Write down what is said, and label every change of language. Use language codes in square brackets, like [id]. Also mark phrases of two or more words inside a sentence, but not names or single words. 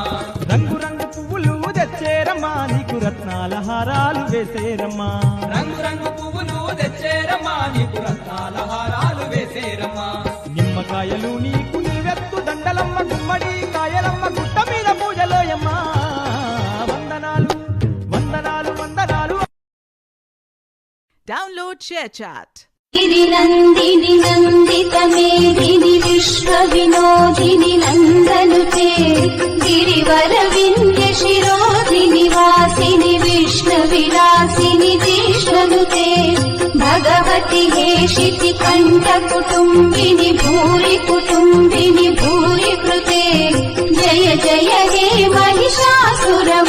[te] రంగు రంగు పువ్వులు తెచ్చేరమ్మా నీకు రత్నాల హారాలు వేసేరమ్మా రంగు రంగు పువ్వులు తెచ్చేరమ్మా నీకు రత్నాల హారాలు వేసేరమ్మా నిమ్మకాయలు నీకు నిలువెత్తు దండలమ్మ గుమ్మడి కాయలమ్మ గుట్ట మీద పూజలోయమ్మా వందనాలు వందనాలు వందనాలు. [en] Download ShareChat. [sa] गिरिनन्दिनि नन्दितमेदिनि विश्वविनोदिनि नन्दनुते गिरिवरविन्द्यशिरोधिनि वासिनि विष्णुविलासिनि जिष्णुते भगवति हेशिति कण्ठकुटुम्बिनि भूरि कुटुम्बिनि भूरि कृते जय जय हे महिषासुरमर्दिनि.